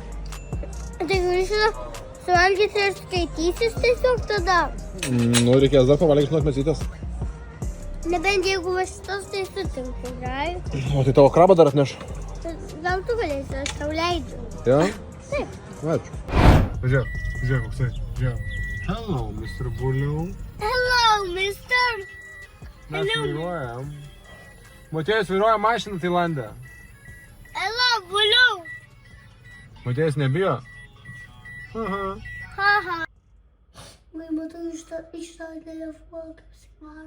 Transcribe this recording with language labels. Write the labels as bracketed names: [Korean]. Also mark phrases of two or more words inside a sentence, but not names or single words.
[Lithuanian] Tai grįžti suvalgyti ir skaitysis tiesiog tada. Nu, reikės dar pavalgyti nuo mesytės. Nebent jeigu va šitos, tai sutinku, gerai? O tai tavo krabą dar atneš? Gal tu galėsi, aš tau leidžiu. Jo? Taip. Ačiū. Pažiūrėk, koksai. Žiūrėk. [English] Hello, Mr. Buliau. Hello, mister. [Lithuanian] Mes vairuojam. Matėjus vairuoja mašiną Tailande. [English] Hello, buliau. [Lithuanian] Matėjus nebijo? Aha. Haha. Vai matau iš to telefono, kaip svaro.